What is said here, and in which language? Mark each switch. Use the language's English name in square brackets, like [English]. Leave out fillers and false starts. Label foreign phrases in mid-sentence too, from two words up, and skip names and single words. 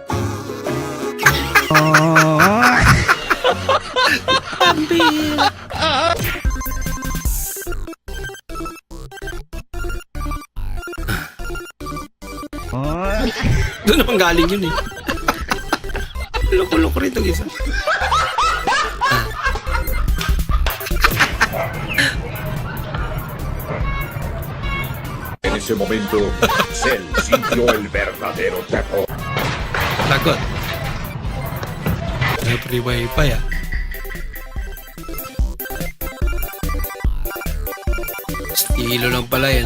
[Filipino] Pambira. Doon naman galing yun eh. Loko-loko rin itong isa. [Spanish] En ese momento, Cell sintió el verdadero terror. [Filipino] Lagot. May [English] free wifi [Filipino] ah. Estilo lang pala yan.